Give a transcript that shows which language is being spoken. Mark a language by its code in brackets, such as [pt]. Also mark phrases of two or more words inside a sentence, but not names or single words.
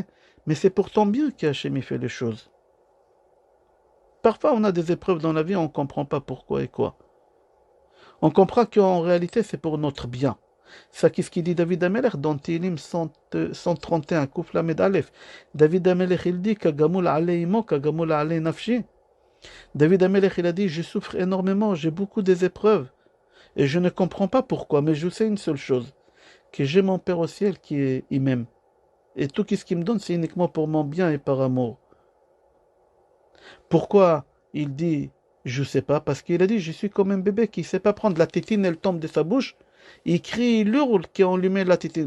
[fr] Mais c'est pour ton bien qu'Hachem fait les choses. Parfois, on a des épreuves dans la vie, on ne comprend pas pourquoi et quoi. On comprend qu'en réalité, c'est pour notre bien. Ça, qu'est-ce qu'il dit David Amelech dans Tilim 131, [he] קוף למד אלף. [fr] David Amelech, il dit [he] כגמול עלי אמו כגמול עלי נפשי. [fr] David Amelech, il a dit, je souffre énormément, j'ai beaucoup des épreuves. Et je ne comprends pas pourquoi, mais je sais une seule chose, que j'ai mon Père au ciel qui m'aime. Et tout ce qu'il me donne, c'est uniquement pour mon bien et par amour. Pourquoi il dit, je ne sais pas, parce qu'il a dit, je suis comme un bébé qui ne sait pas prendre la tétine, elle tombe de sa bouche, il crie, il hurle, qu'on lui met la tétine.